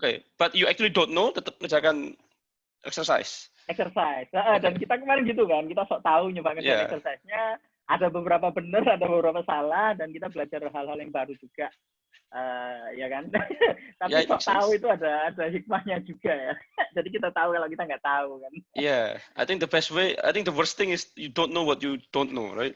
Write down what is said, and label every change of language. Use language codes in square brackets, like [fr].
[en] Okay, but you actually don't know, [id] tetap kerjakan [en] exercise. [id] Dan kita kemarin gitu kan, kita sok tahu nyoba ngerjain exercise-nya, ada beberapa benar, ada beberapa salah, dan kita belajar hal-hal yang baru juga, ya kan. Tapi sok tahu itu ada hikmahnya juga ya. Jadi kita tahu kalau kita nggak tahu kan. [en] Yeah, I think the worst thing is you don't know what you don't know, right?